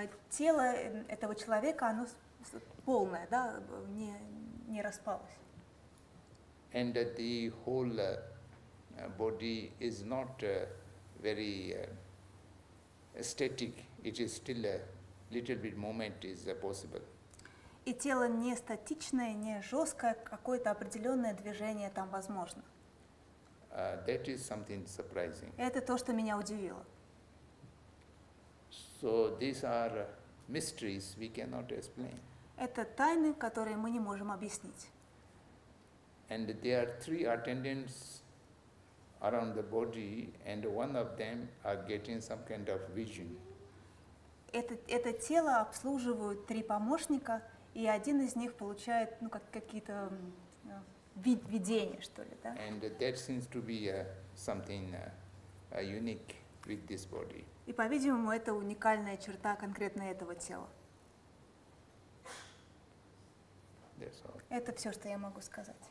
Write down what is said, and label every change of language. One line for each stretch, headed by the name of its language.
Russian: Тело этого человека, оно полное, да, не распалось.
English: And the whole body is not very static. It is still a little bit movement is possible.
Russian: И тело не статичное, не жесткое, какое-то определенное движение там возможно.
English: That is something surprising.
Russian: Это то, что меня удивило.
English: So these are mysteries we cannot explain.
Russian: Это тайны, которые мы не можем объяснить.
English: And there are 3 attendants around the body, and one of them are getting some kind of vision.
Russian: Это тело обслуживают 3 помощника, и один из них получает, какие-то видения, что ли, да?
English: And that seems to be something unique with this body.
Russian: И, по-видимому, это уникальная черта конкретно этого тела.
English: That's all.
Russian: Это все, что я могу сказать.